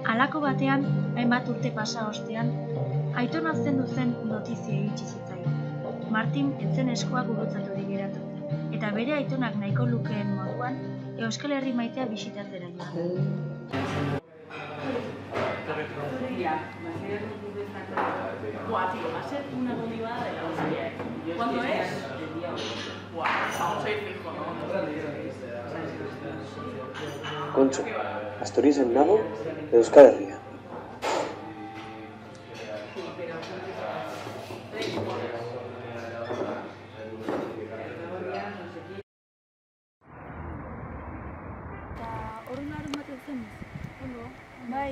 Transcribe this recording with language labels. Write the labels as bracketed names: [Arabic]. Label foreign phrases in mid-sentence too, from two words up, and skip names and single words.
[Basque] Halako batean, hainbat urte pasa ostean, aitona zendu zen notizia iritsi zitzaion. Martin etzen eskuak gurutzaturik geratu, eta bere aitonak nahiko lukeen moduan, Euskal Herri maitea bisitatzera joan. Buah, [Spanish] tío, va a ser una comida de la hostia. ¿Cuándo es? Buah, vamos a ir fijo, ¿no? [Basque] Kontxo, Asturiasen nago, Euskal Herria. Bai.